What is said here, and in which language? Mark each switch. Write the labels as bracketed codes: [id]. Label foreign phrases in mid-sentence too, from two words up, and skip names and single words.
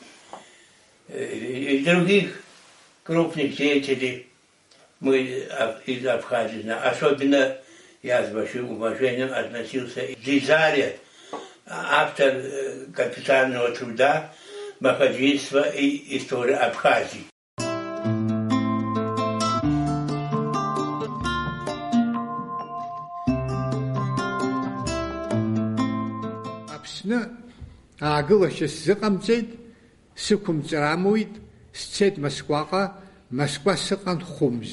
[ru] И других крупных деятелей мы из Абхазии. Особенно я с большим уважением относился к Дизаре, автор капитального труда «Маходжийство и история Абхазии». [ab] Аԥсны аагылашьа сзыҟамҵеит, сықәымҵар сцеит Москваҟа, Москва сыҟан Хәымз.